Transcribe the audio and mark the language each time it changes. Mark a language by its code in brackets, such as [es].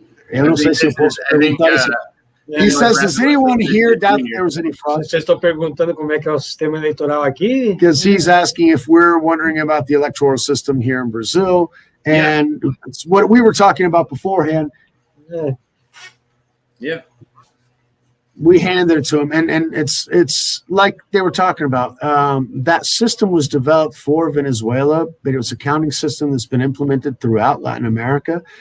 [pt] Eu não sei se eu posso perguntar isso. [en] He says, does anyone here doubt that there was any fraud? [pt] Vocês estão perguntando como é que é o sistema eleitoral aqui? [en] Because he's asking if we're wondering about the electoral system here in Brazil, and it's what we were talking about beforehand. Yeah. We handed it to him, and it's like they were talking about. That system was developed for Venezuela, but it was a counting system that's been implemented throughout Latin America.